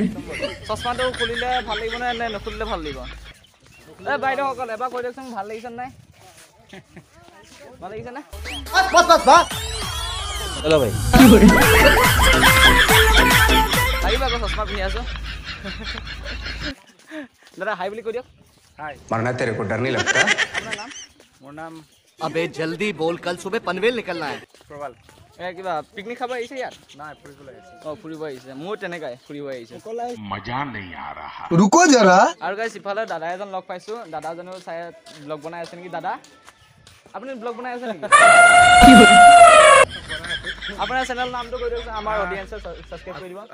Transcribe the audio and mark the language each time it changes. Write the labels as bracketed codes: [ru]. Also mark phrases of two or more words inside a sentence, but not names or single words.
[as] চশমাটো খুলিলে ভাল লাগিব নে নুখুলিলে ভাল লাগিব এই বাইদেউসকল এবাৰ কৈ দিয়কচোন ভাল লাগিছে নাই ভাল লাগিছে নে হেল্ল' ভাই কি হৰে লাগিব আকৌ চশমা পিন্ধি আছো দাদা হাই বুলি কৈ দিয়ক [hi] मरना तेरे को डर नहीं लगता [as] আপোনাৰ নাম মোৰ নাম [hi] अबे जल्दी बोल कल सुबह पनवेल निकलना है [as] প্ৰবাল কিবা পিকনিক খাব আহিছে ইয়াত নাই ফুৰিবলৈ আহিছে ফুৰিব আহিছে মোৰ তেনেকাই ফুৰিব আহিছে [hi] रुको जरा [as] আৰু গাইছ ইফালে দাদা এজন লগ পাইছো দাদাজনেও চাই ব্লগ বনাই আছে নেকি দাদা আপুনি ব্লগ বনাই আছে নেকি কি হৰে আপোনাৰ চেনেল নামটো কৈ দিয়কচোন আমাৰ অডিয়েন্সে সাবস্ক্ৰাইব কৰি দিব